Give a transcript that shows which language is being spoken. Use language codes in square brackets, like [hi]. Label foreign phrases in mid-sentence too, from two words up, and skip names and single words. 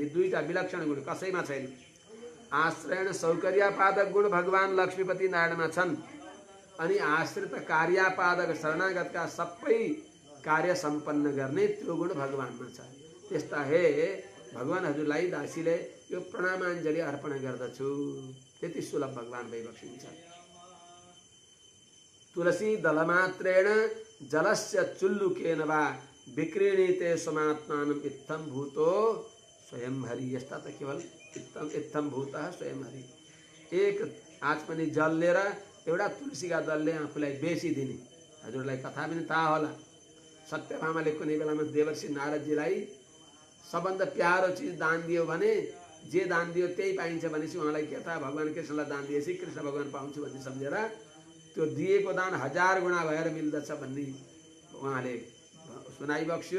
[ne] यी दुईटा विलक्षण गुण कसैमा छैन। आश्रयण सौकर्यपादक गुण भगवान लक्ष्मीपति नारायणमा छन् अनि आश्रित कार्यापादक शरणागतका सबै कार्य सम्पन्न गर्ने त्यो गुण भगवानमा छ। त्यस्ता हे भगवान हजुरलाई दासीले यो प्रणामाञ्जली अर्पण गर्दछु। त्यति सुलभ भगवान भइबक्सिन्छ। [sa] तुलसी दलमात्रेण जलस्य चुल्लुकेन वा विक्रीणीते समात्मानम इत्थम भूतो स्वयं हरि। [ne] यस्ता त केवल [sa] इत्थम भूतः स्वयं हरि। [ne] एक आचमनी जल लिएर एउटा तुलसीका दलले आफूलाई बेचिदिने। हजुरलाई कथा पनि थाहा होला, सत्यभामाले कुनै बेलामा देवर्षि नारदजीलाई सबभन्दा प्यारो चिज दान दियो भने जे दान दियो त्यही पाइन्छ भनेपछि उहाँलाई के थाहा भगवान कृष्णलाई दान दिएपछि कृष्ण भगवान पाउँछु भन्ने सम्झेर त्यो दिएको दान 1000 गुणा भएर मिल्दछ भन्ने उहाँले सुनाइबक्स्यो।